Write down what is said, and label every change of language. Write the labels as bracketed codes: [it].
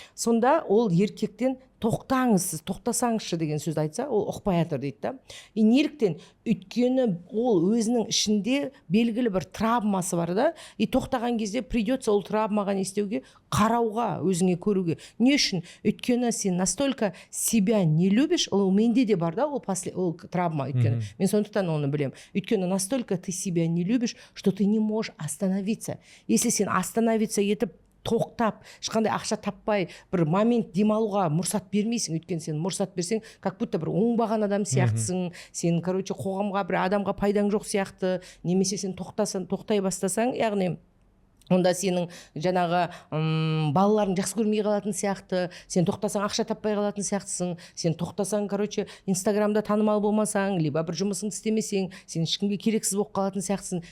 [kk] Сонда ол еркектен тоқтаңыз, сіз тоқтасаңызшы деген сөзді айтса, ол ұқпай жатыр дейді да. И неліктен? Өйткені ол өзінің ішінде белгілі бір травмасы бар да, и тоқтаған кезде [ru] придется [kk] ол травмаға не істеуге, қарауға, өзіңе көруге. Не үшін? Өйткені сен [ru] настолько себя не любишь, [kk] ол менде де бар да, ол травма, өйткені. Мен сондықтан оны білем. [ru] Өйткені настолько ты себя не любишь, что ты не можешь остановиться. [kk] Если сен [ru] остановиться [kk] етіп, тоқтап, ешқандай ақша таппай, бір момент демалуға мұрсат бермейсің, өйткені сен мұрсат берсең, [ru] как будто [kk] бір оңбаған адам сияқтысың, сен, қоғамға бір адамға пайдаң жоқ сияқты, немесе сен тоқтай бастасаң, яғни онда сенің жаңағы балаларын жақсы көрмей қалатын сияқты, сен тоқтасаң ақша таппай қалатын сияқтысың, сен тоқтасаң, Инстаграмда танымал болмасаң, либо бір жұмысыңды істемесең, сен ешкімге керексіз болып қалатын сияқтысың.